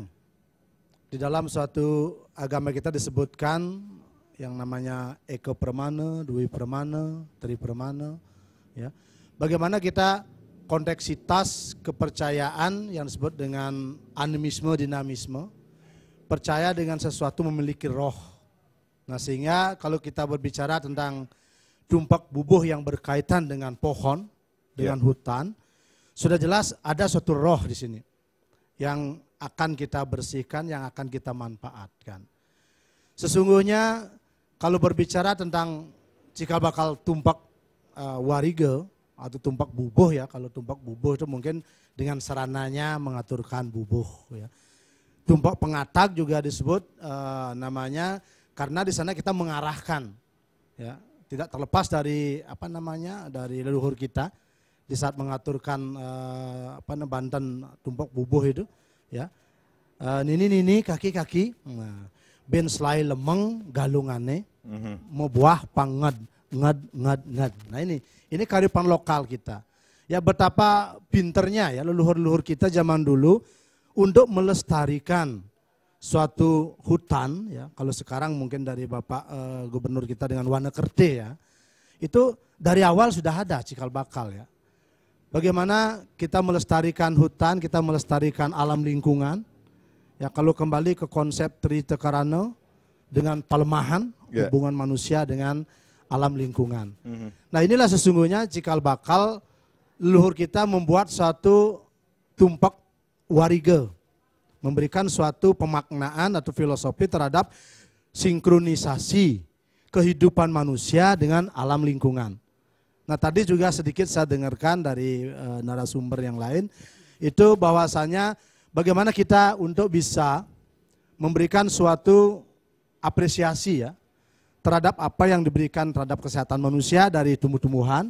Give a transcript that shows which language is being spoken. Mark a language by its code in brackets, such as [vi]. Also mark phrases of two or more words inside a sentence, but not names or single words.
[id] Di dalam suatu agama kita disebutkan yang namanya Eko Permana, Dwi Permana, Tri Permana ya. Bagaimana kita konteksitas kepercayaan yang disebut dengan animisme, dinamisme, percaya dengan sesuatu memiliki roh. Nah, sehingga kalau kita berbicara tentang tumpak bubuh yang berkaitan dengan pohon, dengan hutan, sudah jelas ada suatu roh di sini yang akan kita bersihkan, yang akan kita manfaatkan. Sesungguhnya kalau berbicara tentang cikal bakal tumpak wariga atau tumpak bubuh ya, kalau tumpak bubuh itu mungkin dengan sarananya mengaturkan bubuh ya. Tumpak pengatak juga disebut namanya karena di sana kita mengarahkan ya. Tidak terlepas dari dari leluhur kita di saat mengaturkan banten tumpak bubuh itu ya. [ban] Nini kaki-kaki ben selai lemeng galungane mau buah panged nged. [id] Nah ini kearifan lokal kita Ya betapa pinternya ya leluhur-leluhur kita zaman dulu untuk melestarikan suatu hutan ya. Kalau sekarang mungkin dari Bapak Gubernur kita dengan Wanakerte ya. Itu dari awal sudah ada cikal bakal ya. Bagaimana kita melestarikan hutan, kita melestarikan alam lingkungan. Ya kalau kembali ke konsep Trita Karana dengan pelemahan hubungan manusia dengan alam lingkungan. Nah inilah sesungguhnya cikal bakal leluhur kita membuat suatu tumpak wariga, memberikan suatu pemaknaan atau filosofi terhadap sinkronisasi kehidupan manusia dengan alam lingkungan. Nah tadi juga sedikit saya dengarkan dari narasumber yang lain, itu bahwasanya bagaimana kita untuk bisa memberikan suatu apresiasi ya terhadap apa yang diberikan terhadap kesehatan manusia dari tumbuh-tumbuhan.